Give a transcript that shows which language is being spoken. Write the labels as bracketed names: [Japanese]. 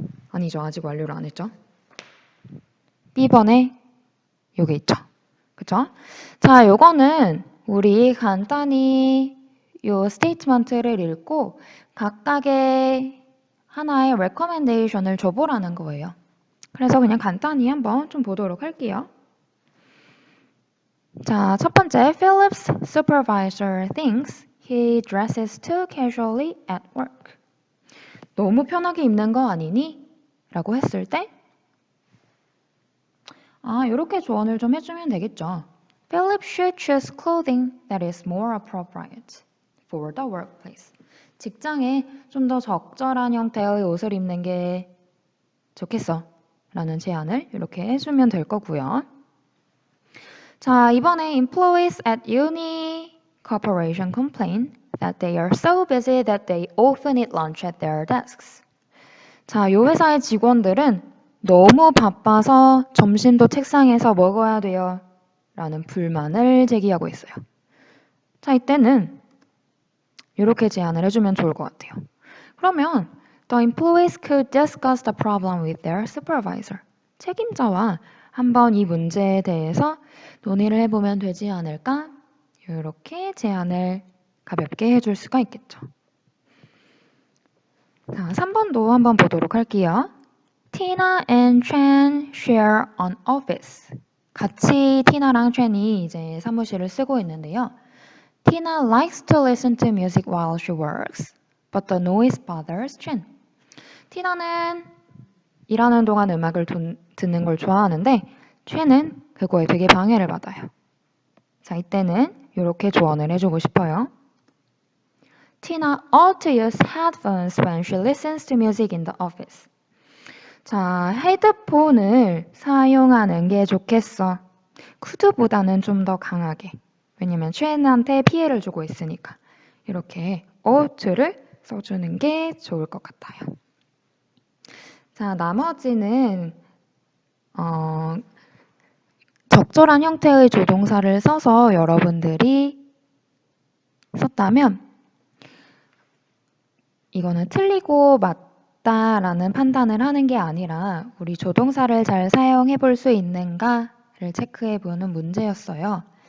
[Korean] 아니죠. 아직 완료를 안 했죠. B번에 요게 있죠. 그쵸? 자, 요거는 우리 간단히 요 스테이트먼트를 읽고 각각의 하나의 recommendation을 줘보라는 거예요. 그래서 그냥 간단히 한번 좀 보도록 할게요. [English] 자, 첫 번째, Philip's supervisor thinks he dresses too casually at work. [Korean] 너무 편하게 입는 거 아니니? 라고 했을 때 이렇게 조언을 좀 해주면 되겠죠. [English] Philip should choose clothing that is more appropriate for the workplace. [Korean] 직장에 좀 더 적절한 형태의 옷을 입는 게 좋겠어. 라는 제안을 이렇게 해주면 될 거고요. 자, 이번에 [English] employees at uni corporation complain that they are so busy that they often eat lunch at their desks. [Korean] 자, 이 회사의 직원들은 너무 바빠서 점심도 책상에서 먹어야 돼요. 라는 불만을 제기하고 있어요. 자, 이때는 이렇게 제안을 해주면 좋을 것 같아요. 그러면 [English] the employees could discuss the problem with their supervisor. [Korean] 책임자와 한번 이 문제에 대해서 논의를 해보면 되지 않을까? 이렇게 제안을 가볍게 해줄 수가 있겠죠. 자, 3번도 한번 보도록 할게요. [English] Tina and Chen share an office. [Korean] 같이 티나랑 첸이 이제 사무실을 쓰고 있는데요. [English] Tina likes to listen to music while she works, but the noise bothers Chen. [Korean] 티나는 일하는 동안 음악을 듣는 걸 좋아하는데 첸은 그거에 되게 방해를 받아요. 자, 이때는 이렇게 조언을 해주고 싶어요. [English] Tina ought to use headphones when she listens to music in the office. [Korean] 자, 헤드폰을 사용하는 게 좋겠어. could보다는 좀 더 강하게. 왜냐면 첸한테 피해를 주고 있으니까. 이렇게 ought를 써주는 게 좋을 것 같아요. 자, 나머지는 적절한 형태의 조동사를 써서 여러분들이 썼다면 이거는 틀리고 맞다라는 판단을 하는 게 아니라 우리 조동사를 잘 사용해 볼 수 있는가를 체크해 보는 문제였어요.